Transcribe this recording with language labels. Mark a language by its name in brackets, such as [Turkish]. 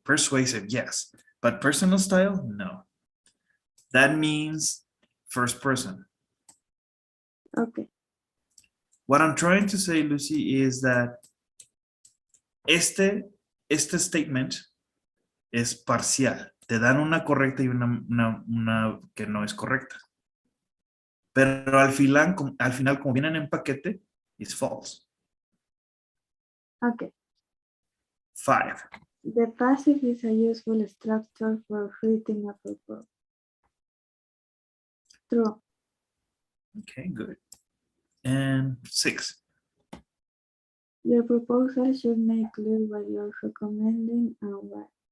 [English] Persuasive, yes. But personal style, no. That means first person. Okay. What I'm trying to say, Lucy, is that [Spanish] este statement es parcial. Te dan una correcta y una que no es correcta. Pero al final, como vienen en paquete, es false. [English] Okay. 5. The passive is a useful structure for writing a proposal. True. Okay, good. And 6. Your proposal should make clear what you're recommending and why.